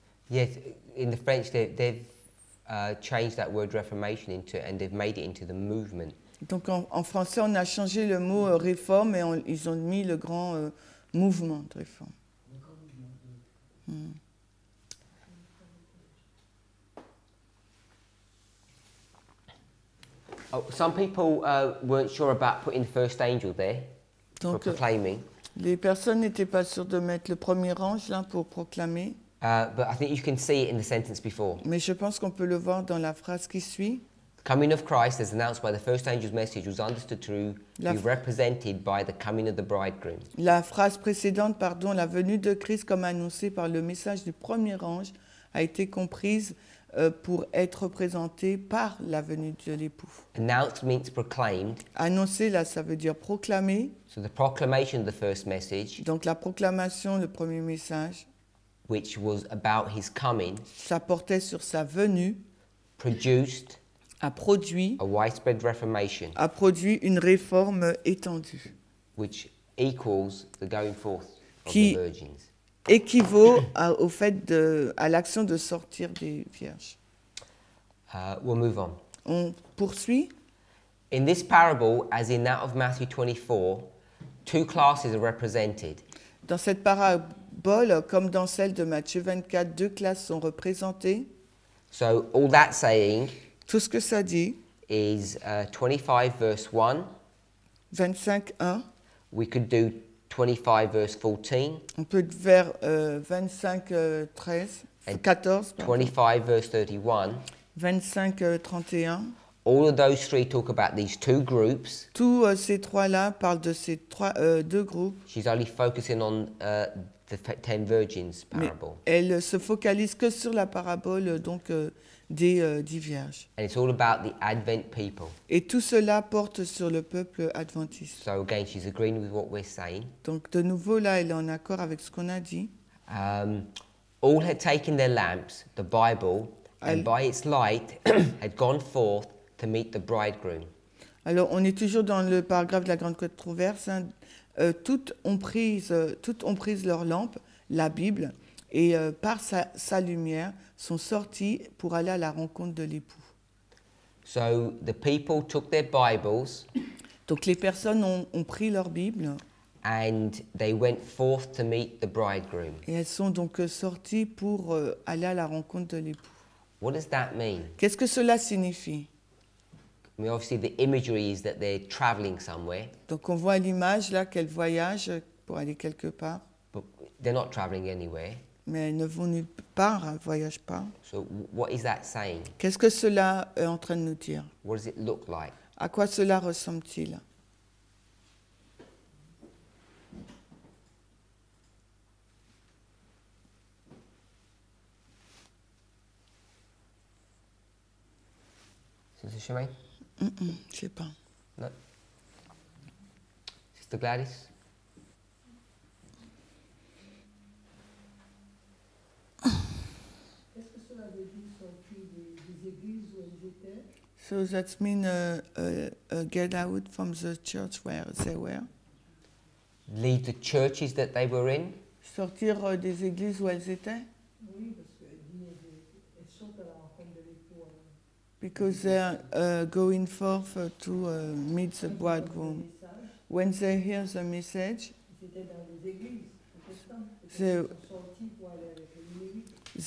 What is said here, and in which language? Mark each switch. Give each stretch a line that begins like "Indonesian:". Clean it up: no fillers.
English: Yes, in the French they've changed that word reformation into, and they've made it into the movement.
French: Donc en français, on a changé le mot réforme et ils ont mis le grand mouvement de réforme.
English: Oh, some people weren't sure about putting the first angel there for proclaiming.
French: Les personnes n'étaient pas sûres de mettre le premier ange là pour proclamer.
English: But I think you can see it in the sentence before.
French: Mais je pense qu'on peut le voir dans la phrase qui suit.
English: Coming of Christ, as announced by the first angel's message, was understood to be represented by the coming of the bridegroom.
French: La phrase précédente, pardon, la venue de Christ comme annoncée par le message du premier ange a été comprise pour être représentée par la venue de l'époux.
English: Announced means proclaimed.
French: Annoncer, là, ça veut dire proclamer.
English: So the proclamation of the first message.
French: Donc la proclamation, le premier message.
English: Which was about his coming.
French: Ça portait sur sa venue.
English: Produced.
French: A produit.
English: A widespread reformation.
French: A produit une réforme étendue.
English: Which equals the going forth of the virgins.
French: Équivaut au fait à l'action de sortir des vierges.
English: We'll move on.
French: On poursuit.
English: In this parable, as in that of Matthew 24, two classes are represented.
French: Dans cette parabole, comme dans celle de Matthieu 24, deux classes sont représentées.
English: So all that saying,
French: tout ce que ça dit,
English: is 25 verse 1.
French: 25:1.
English: We could do 25 verse 14.
French: On peut vers 25 13 14.
English: 25 verse 31.
French: 25 31.
English: All of those three talk about these two groups.
French: Tous ces trois-là parlent de ces deux groupes.
English: She's only focusing on the 10 virgins parable.
French: Mais elle se focalise que sur la parabole donc des 10 vierges.
English: And it's all about the Advent people.
French: Et tout cela porte sur le peuple adventiste.
English: So again, she's agreeing with what we're saying.
French: Donc de nouveau là, elle est en accord avec ce qu'on a dit.
English: All had taken their lamps, the Bible, and by its light had gone forth to meet the bridegroom.
French: Alors on est toujours dans le paragraphe de la grande controverse. Hein. Toutes ont pris leur lampe, la Bible, et par sa lumière sont sortis pour aller à la rencontre de l'époux.
English: So the people took their Bibles.
French: Donc les personnes ont pris leur Bible.
English: And they went forth to meet the bridegroom.
French: Et elles sont donc sorties pour aller à la rencontre de l'époux.
English: What does that mean?
French: Qu'est-ce que cela signifie?
English: I mean, obviously the imagery is that they're traveling somewhere.
French: Donc on voit l'image là qu'elles voyagent pour aller quelque part.
English: But they're not traveling anywhere.
French: Mais elles ne vont nulle part, elles ne voyagent pas.
English: So what is that saying?
French: Qu'est-ce que cela est en train de nous dire?
English: What does it look like?
French: À quoi cela ressemble-t-il?
English: Sister Shemaine?
French: Je ne sais pas.
English: No. Sister Gladys?
French: Qu'est-ce que cela veut dire sortir des églises où elles étaient?
English: So that means get out from the church where they were. Leave the churches that they were in.
French: Sortir des églises où elles étaient. Oui, parce qu'elle dit elles sont à la rencontre de l'époux.
English: Because they're going forth to meet the bridegroom. When they hear the message,
French: C'était dans les églises protestantes.
English: They-
French: Ils sont sortis pour aller avec les lévites.